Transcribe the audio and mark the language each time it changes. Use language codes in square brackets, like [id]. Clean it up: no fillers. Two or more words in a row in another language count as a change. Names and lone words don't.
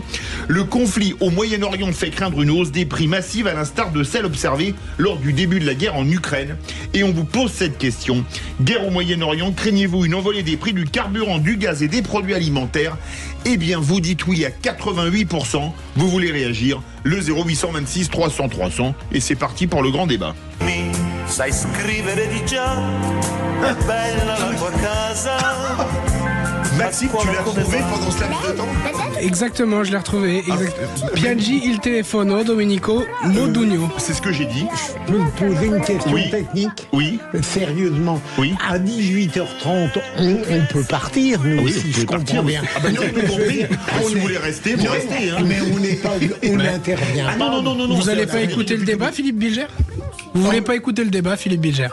[fr] Le conflit au Moyen-Orient fait craindre une hausse des prix massive à l'instar de celle observée lors du début de la guerre en Ukraine. Et on vous pose cette question. Guerre au Moyen-Orient, craignez-vous une envolée des prix du carburant, du gaz et des produits alimentaires? Eh bien, vous dites oui à 88%. Vous voulez réagir? Le 0826 300 300. Et c'est parti pour le grand débat. [it] Sai scrivere di già, è bella la tua casa. [fr] Maxime, tu l'as retrouvé pendant ce laps de temps? Exactement, je l'ai retrouvé. [it] Piaggi il telefono, Domenico Modugno. [fr] C'est ce que j'ai dit. Je peux vous poser une question Oui. technique? Oui. Sérieusement. Oui. À 18h30, on peut partir, nous, Oui, si vous je pouvez comprends partir. bien. Ah bah non, Je tout veux compris. dire, Si vous voulez rester, vous restez. Hein. Mais on n'est pas, on n'intervient Ah pas. non. Vous c'est allez la pas vérité. écouter le débat, Philippe Bilger? Vous voulez pas écouter le débat, Philippe Bilger?